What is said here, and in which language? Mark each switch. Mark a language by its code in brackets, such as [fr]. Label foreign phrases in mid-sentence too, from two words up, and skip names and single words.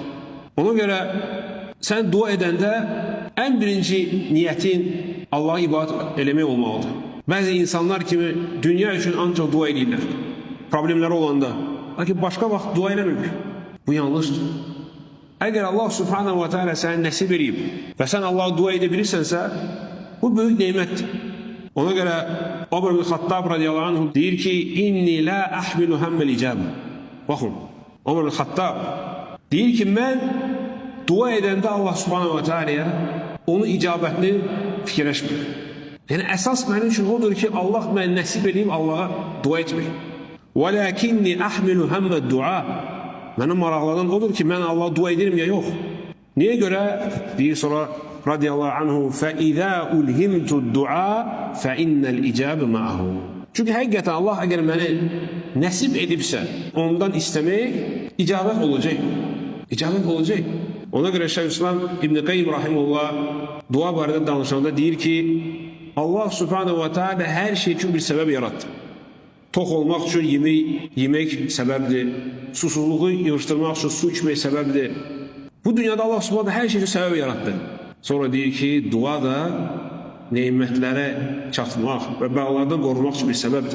[az] Ona görə sən dua edəndə ən birinci niyyətin Allah'a ibadət eləmək olmalıdır. Bəzi insanlar kimi dünya üçün ancaq dua edirlər. Problemləri olanda. Lakin başqa vaxt dua eləmir. Bu yanlışdır. Əgər Allah [ar] سبحانه وتعالى [az] sənə nəsib edib və sən Allah'a dua edə bilirsənsə, bu böyük nemətdir. Ona görə Ömər ibn Xattab [ar] رضي الله عنه [az] deyir ki, [ar] إني لا أحمل هم الإجابة. [az] Baxın, Ömər ibn Xattab deyir ki, mən dua edəndə Allah [ar] سبحانه وتعالى [az] onun icabətini fikirləşmir. Yəni, əsas mənim üçün odur ki, Allah mən nəsib edeyim Allah'a dua etmək. [ar] وَلَكِنِّي أَحْمِلُ هَمَّ الدُّعَى. [az] Mənim maraqlanan odur ki, mən Allah'a dua edirəm ya yox. Niyə görə? Deyir sonra [ar] رضي الله عنه فَإِذَا أُلْهِمْتُ الدُّعَى فَإِنَّ الْإِجَابِ مَعَهُ. [az] Çünki həqiqətən Allah əgər məni nəsib edibsə, ondan istəmək icabət olacaq. İcabət olacaq. Ona görə Şeyhülislam İbn Qayyim rahimehullah dua barədə danışanda deyir ki, Allah [ar] سبحانه وتعالى [az] hər şey üçün bir səbəb yarattı. Tox olmaq üçün yemək səbəbdir. Susuzluğu yığışdırmaq üçün su içmək səbəbdir. Bu dünyada Allah subhanahu hər şey üçün səbəb yarattı. Sonra deyir ki, dua da nemətlərə çatmaq və bəlalardan qorumaq üçün bir səbəbdir.